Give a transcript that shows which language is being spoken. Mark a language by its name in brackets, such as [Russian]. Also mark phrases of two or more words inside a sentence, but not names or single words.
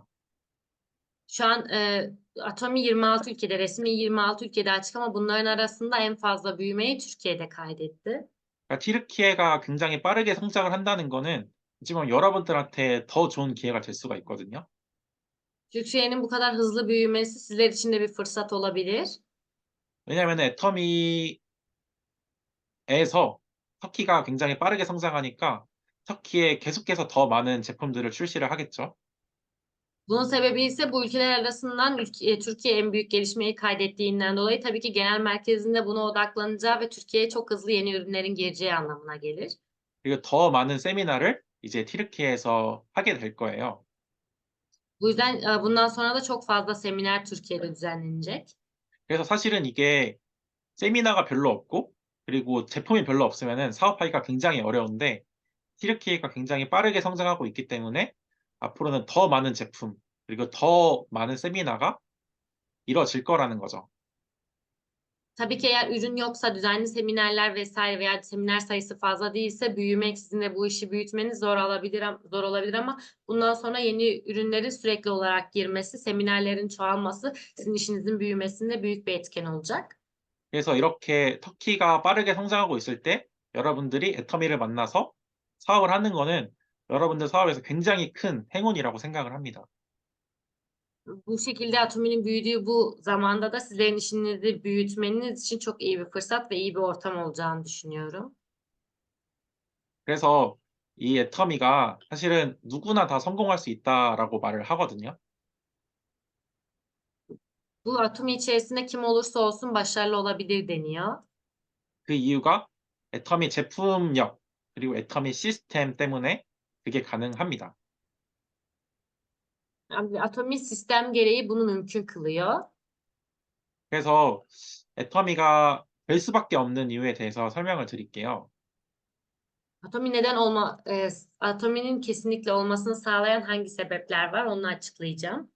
[Turkish] Şu an Atomi 26 ülkede, resmi 26 ülkede açık ama bunların arasında en fazla büyümeyi Türkiye'de kaydetti. [Korean] 그러니까 튀르키예가 굉장히 빠르게 성장을 한다는 거는 지금 여러분들한테 더 좋은 기회가 될 수가 있거든요. [Turkish] Türkiye'nin bu kadar hızlı büyümesi sizler için de bir fırsat olabilir. [Korean] 왜냐하면 애터미에서 터키가 굉장히 빠르게 성장하니까 터키에 계속해서 더 많은 제품들을 출시를 하겠죠. [Turkish] Bunun sebebi ise bu ülkeler arasından Türkiye en büyük gelişmeyi kaydettiğinden dolayı tabii ki genel merkezinde buna odaklanacağı ve Türkiye'ye çok hızlı yeni ürünlerin gireceği anlamına gelir. [Korean] 그리고 더 많은 세미나를 이제 튀르키예에서 하게 될 거예요. [Turkish] Bu yüzden bundan sonra da çok fazla seminer Türkiye'de düzenlenecek. [Korean] 그래서 사실은 이게 세미나가 별로 없고 그리고 제품이 별로 없으면은 사업하기가 굉장히 어려운데 튀르키예가 굉장히 빠르게 성장하고 있기 때문에 앞으로는 더 많은 제품 그리고 더 많은 세미나가 이루어질 거라는 거죠. [Turkish] Tabii ki eğer ürün yoksa düzenli seminerler vesaire veya seminer sayısı fazla değilse büyümek sizin de bu işi büyütmeniz zor olabilir ama bundan sonra yeni ürünlerin sürekli olarak girmesi, seminerlerin çoğalması sizin işinizin büyümesinde büyük bir etken olacak. [Korean] 그래서 이렇게 터키가 빠르게 성장하고 있을 때 여러분들이 애터미를 만나서 사업을 하는 거는 여러분들 사업에서 굉장히 큰 행운이라고 생각을 합니다. [Turkish] Bu şekilde Atomi'nin büyüdüğü bu zamanda da sizlerin işinizi büyütmeniz için çok iyi bir fırsat ve iyi bir ortam olacağını düşünüyorum. [Korean] 그래서 이 애터미가 사실은 누구나 다 성공할 수 있다라고 말을 하거든요. [Turkish] Bu Atomi içerisinde kim olursa olsun başarılı olabilir deniyor. [Korean] 그 이유가 애터미 제품력 그리고 애터미 시스템 때문에 그게 가능합니다. [Turkish] Yani Atomi sistem gereği bunu mümkün kılıyor. [Korean] 그래서 애터미가 될 수밖에 없는 이유에 대해서 설명을 드릴게요. [Turkish] Atominin kesinlikle olmasını sağlayan hangi sebepler var onu açıklayacağım.